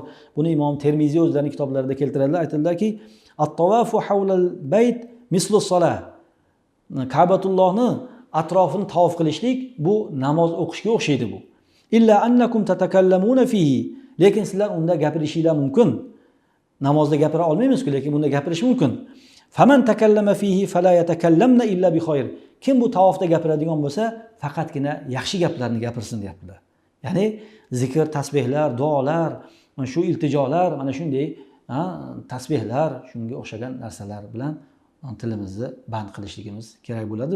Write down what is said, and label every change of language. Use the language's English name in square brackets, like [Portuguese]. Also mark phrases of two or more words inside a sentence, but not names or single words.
[Uzbek] Buni Imom Termiziy o'zlarining kitoblarida keltiradilar. Aytadilarki, [Arabic] الطواف حول البيت مثل الصلاة. [Uzbek] Ka'batullohni atrofini tavof qilishlik bu namoz o'qishga o'xshaydi bu. [Arabic] إلا أنكم تتكلمون فيه. [Uzbek] Lekin sizlar unda gapirishinglar mumkin. Namozda gapira olmaymiz-ku, lekin bunda gapirish mumkin. [Arabic] فمن تكلم فيه فلا يتكلمن إلا بخير. [Uzbek] Kim bu tavofda gapiradigan bo'lsa, faqatgina yaxshi gaplarni gapirsin deyaptilar. Ya'ni zikr, tasbihlar, duolar, shu iltijolar, mana shunday tasbihlar, shunga o'xshagan narsalar bilan tilimizni band qilishligimiz kerak bo'ladi.